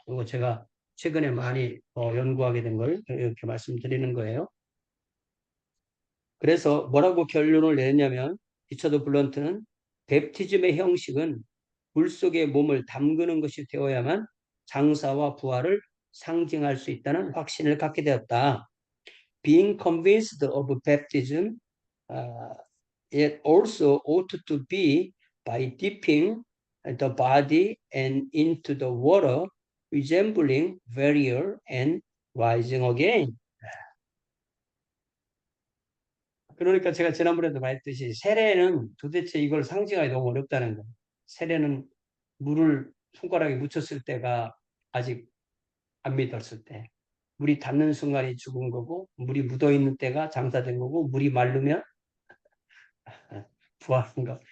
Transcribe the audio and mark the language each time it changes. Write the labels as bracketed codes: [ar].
[ko] 그리고 제가 최근에 많이 연구하게 된 걸 이렇게 말씀드리는 거예요. 그래서 뭐라고 결론을 내냐면 리처드 블런트는 베프티즘의 형식은 물 속에 몸을 담그는 것이 되어야만 장사와 부활을 상징할 수 있다는 확신을 갖게 되었다. [en] Being convinced of baptism, it also ought to be by dipping the body and into the water, resembling burial and rising again. [ko] 그러니까 제가 지난번에도 말했듯이 세례는 도대체 이걸 상징하기 너무 어렵다는 거예요. 세례는 물을 손가락에 묻혔을 때가 아직 안 믿었을 때, 물이 닿는 순간이 죽은 거고, 물이 묻어있는 때가 장사된 거고, 물이 마르면 부활한 거.